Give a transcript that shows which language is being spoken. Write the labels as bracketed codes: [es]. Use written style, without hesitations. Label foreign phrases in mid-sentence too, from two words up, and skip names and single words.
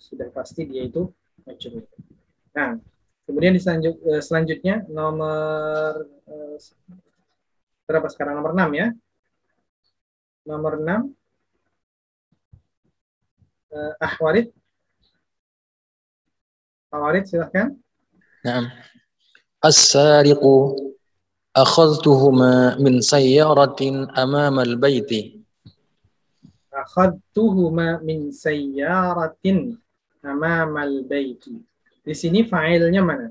[id] sudah pasti dia itu majrur. Nah, kemudian selanjutnya nomor berapa sekarang? Nomor 6 ya. Nomor 6. Ahwarid. Ahwarid silahkan. [ar] نعم. السارق أخذتهما من سيارة أمام البيت. أخذتهما من سيارة أمام البيت. [id] Di sini fa'ilnya mana?